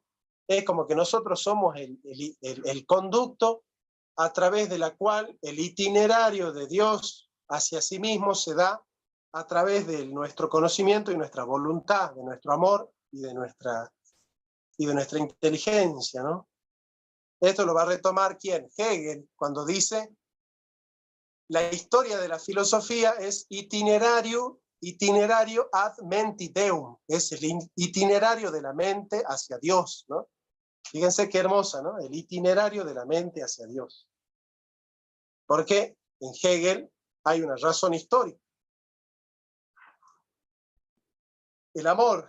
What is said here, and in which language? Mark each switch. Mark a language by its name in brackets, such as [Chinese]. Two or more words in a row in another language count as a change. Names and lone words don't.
[Spanish] Es como que nosotros somos el conducto a través de la cual el itinerario de Dios hacia sí mismo se da a través de nuestro conocimiento y nuestra voluntad, de nuestro amor y de nuestra y de nuestra inteligencia, ¿no? Esto lo va a retomar ¿quién? Hegel, cuando dice: la historia de la filosofía es itinerario [Latin] ad menti deum, [Spanish] es el itinerario de la mente hacia Dios, ¿no? Fíjense qué hermosa, ¿no? El itinerario de la mente hacia Dios. Porque en Hegel hay una razón histórica. El amor.